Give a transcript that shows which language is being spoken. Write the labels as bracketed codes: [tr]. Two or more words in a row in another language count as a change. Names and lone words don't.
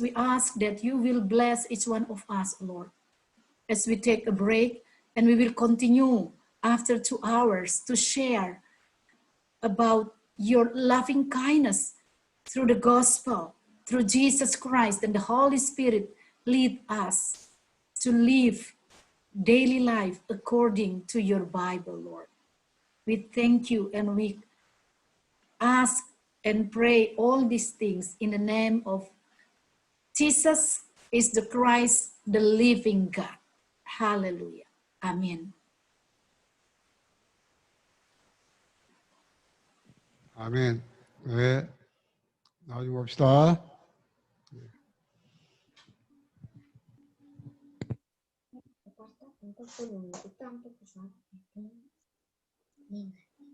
[en] We ask that you will bless each one of us, Lord, as we take a break, and we will continue after 2 hours to share about your loving kindness through the gospel, through Jesus Christ, and the Holy Spirit lead us to live daily life according to your Bible, Lord. We thank you and we ask and pray all these things in the name of Jesus is the Christ, the living God. Hallelujah. Amen. [ko] 아멘. 네. 나중에 봅시다. [id] Untuk belum kita untuk pesawat itu.